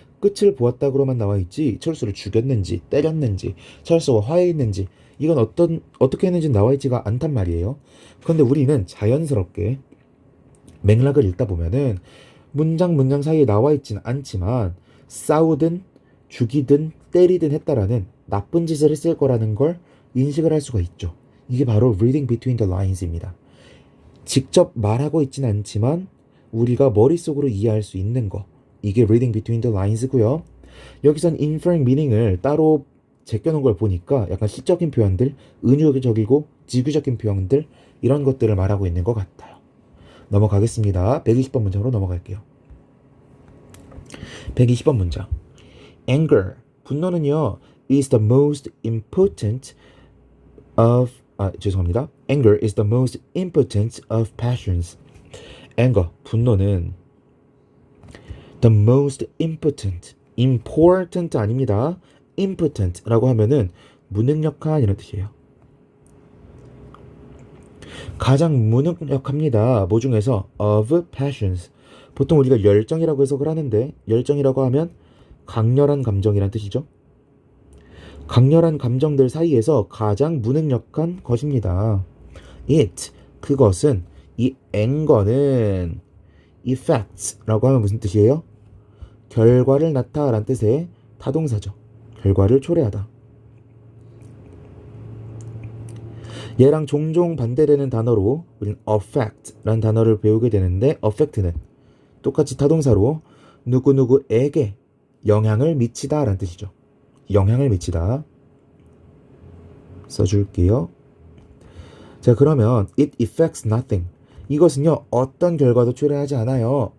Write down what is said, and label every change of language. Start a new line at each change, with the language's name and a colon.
Korean: 끝을 보았다고만 나와 있지 철수를 죽였는지 때렸는지 철수와 화해했는지 이건 어떻게 했는지 나와 있지가 않단 말이에요. 그런데 우리는 자연스럽게 맥락을 읽다 보면은 문장 사이에 나와 있지는 않지만 싸우든 죽이든 때리든 했다라는 나쁜 짓을 했을 거라는 걸 인식을 할 수가 있죠. 이게 바로 reading between the lines입니다. 직접 말하고 있지는 않지만 우리가 머릿속으로 이해할 수 있는 거, 이게 reading between the lines고요. 여기선 inferring meaning을 따로 제껴놓은 걸 보니까 약간 시적인 표현들, 은유적이고 지규적인 표현들 이런 것들을 말하고 있는 것 같아요. 넘어가겠습니다. 120번 문장으로 넘어갈게요. 120번 문장.
English: Anger,
Korean: 분노는요,
English: is the most impotent of Anger is the most impotent of passions. Anger,
Korean: 분노는
English: the most important
Korean: 아닙니다. impotent라고 하면은 무능력한 이런 뜻이에요. 가장 무능력합니다. 뭐 중에서
English: of passions,
Korean: 보통 우리가 열정이라고 해석을 하는데 열정이라고 하면 강렬한 감정이란 뜻이죠. 강렬한 감정들 사이에서 가장 무능력한 것입니다. It, 그것은, 이 anger는 effects라고 하면 무슨 뜻이에요? 결과를 낳다라는 뜻의 타동사죠. 결과를 초래하다. 얘랑 종종 반대되는 단어로 우리는 affect라는 단어를 배우게 되는데 affect는 똑같이 타동사로 누구누구에게 영향을 미치다 라는 뜻이죠. 영향을 미치다. 써줄게요. 자, 그러면
English: it affects nothing.
Korean: 이것은요, 어떤 결과도 초래하지 않아요.